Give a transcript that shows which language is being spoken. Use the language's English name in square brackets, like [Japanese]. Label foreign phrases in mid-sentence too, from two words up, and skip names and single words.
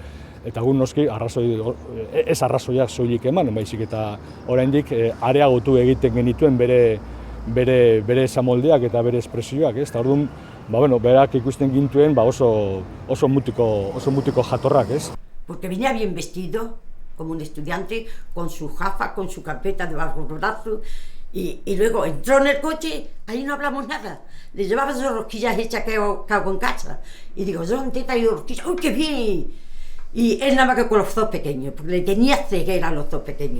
[Basque] Eta gun noski, ez arrazoiak soilik eman, baizik eta oraindik areagotu egiten genituen bere esamoldeak eta bere espresioak, ez. Eta orduan, berak ikusten gintuen oso mutiko jatorrak, ez. [Spanish] Porque venía bien vestido, como un estudiante, con su jafa, con su carpeta debajo del brazo, y luego entró en el coche, ahí no hablamos nada. Le llevaba sus rosquillas hechas que hago en casa. Y digo, ¿dónde te ha ido rosquillas? ¡Uy, qué bien! Y él nada más que con los dos pequeños, porque le tenía ceguera a los dos pequeños.